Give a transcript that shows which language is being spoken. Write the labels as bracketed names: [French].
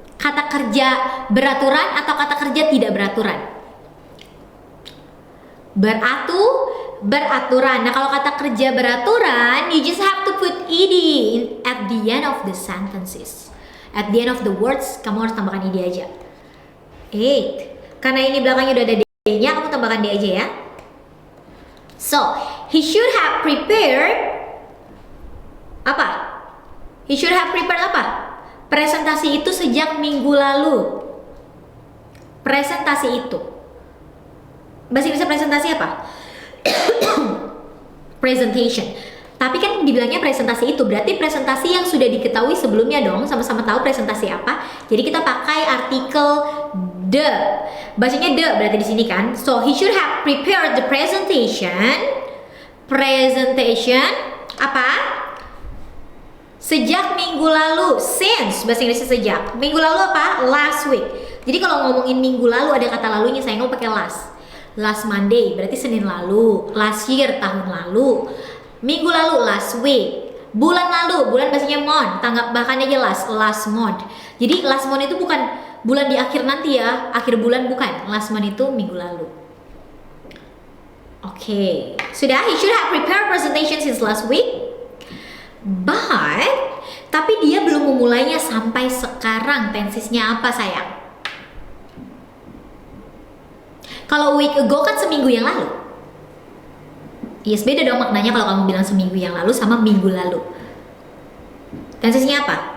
[Indonesian] Kata kerja beraturan atau kata kerja tidak beraturan? Beraturan. Nah, kalau kata kerja beraturan, [English] you just have to put ed at the end of the sentences. At the end of the words, [Indonesian] kamu harus tambahkan ed aja. 8. Karena ini belakangnya udah ada d-nya, kamu tambahkan d aja ya. [English] So, he should have prepared apa? He should have prepared apa? [Indonesian] Presentasi itu sejak minggu lalu. Presentasi itu. Bahasa Inggrisnya presentasi apa? Presentation. Tapi kan dibilangnya presentasi itu, berarti presentasi yang sudah diketahui sebelumnya dong, sama-sama tahu presentasi apa. Jadi kita pakai artikel the. Bacanya the berarti di sini kan. [English] So he should have prepared the presentation. [Indonesian] Presentation apa? Sejak minggu lalu. Since bahasa Inggrisnya sejak. Minggu lalu apa? Last week. Jadi kalau ngomongin minggu lalu ada kata lalunya, saya ngomong pakai last. Last Monday berarti Senin lalu. Last year tahun lalu. Minggu lalu last week. Bulan lalu, bulan bahasanya month. Bahkan aja last month. Jadi last month itu bukan bulan di akhir nanti ya, akhir bulan bukan. Last month itu minggu lalu. Oke. Sudah, [English] he should have prepared presentation since last week. [Indonesian] But tapi dia belum memulainya sampai sekarang. Tensesnya apa sayang? Kalau week ago kan seminggu yang lalu. Yes, beda dong maknanya kalau kamu bilang seminggu yang lalu sama minggu lalu. Tensesnya apa?